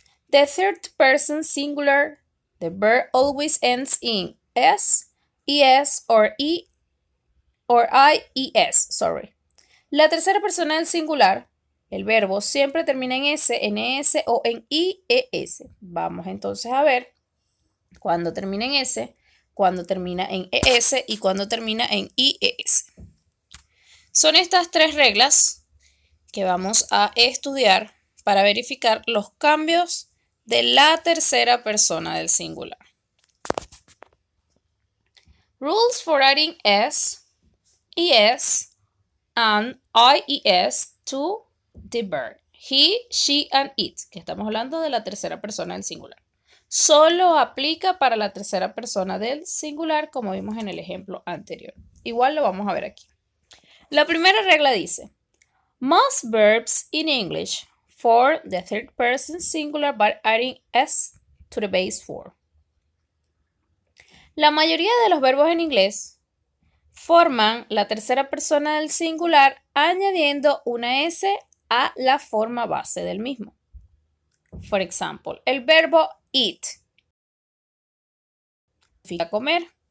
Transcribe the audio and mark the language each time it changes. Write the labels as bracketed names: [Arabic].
[English] The third person singular, the verb always ends in s, es, or i, es. Sorry. [Spanish] La tercera persona del singular, el verbo siempre termina en s, es o en ies. Vamos entonces a ver. Cuando termina en S, cuando termina en ES y cuando termina en IES. Son estas tres reglas que vamos a estudiar para verificar los cambios de la tercera persona del singular. [English] Rules for adding S, ES, and IES to the verb. He, she, and it, [Spanish] que estamos hablando de la tercera persona del singular. Solo aplica para la tercera persona del singular, como vimos en el ejemplo anterior. Igual lo vamos a ver aquí. La primera regla dice, [English] most verbs in English for the third person singular by adding S to the base form. [Spanish] La mayoría de los verbos en inglés forman la tercera persona del singular añadiendo una S a la forma base del mismo. Por ejemplo, el verbo eat significa comer.